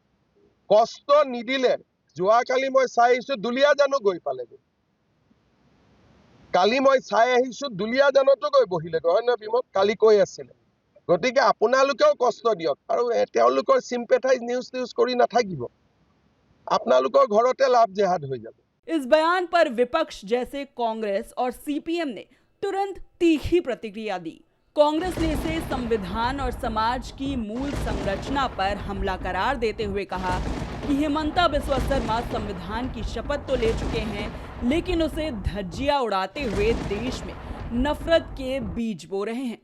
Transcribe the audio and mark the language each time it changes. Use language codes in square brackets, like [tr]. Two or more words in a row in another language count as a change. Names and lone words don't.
[as] কষ্ট নিদিলে যোৱাকালি মই চাই আহিছো দুলীয়াজানো গৈ পালেগৈ। কালি মই চাই আহিছো দুলীয়াজানতো গৈ বহিলেগৈ, হয় নহয় বিমল? কালি কৈ আছিলে। গতিকে আপোনালোকেও কষ্ট দিয়ক আৰু তেওঁলোকৰ চিম্পেথাইজ নিউজ কৰি নাথাকিব। আপোনালোকৰ ঘৰতে [en] love jihad [as] হৈ যাব। [hi] इस बयान पर विपक्ष जैसे कांग्रेस और सीपीएम ने तुरंत तीखी प्रतिक्रिया दी। कांग्रेस ने इसे संविधान और समाज की मूल संरचना पर हमला करार देते हुए कहा कि हिमंता बिस्वा शर्मा संविधान की शपथ तो ले चुके हैं, लेकिन उसे धज्जियां उड़ाते हुए देश में नफरत के बीज बो रहे हैं।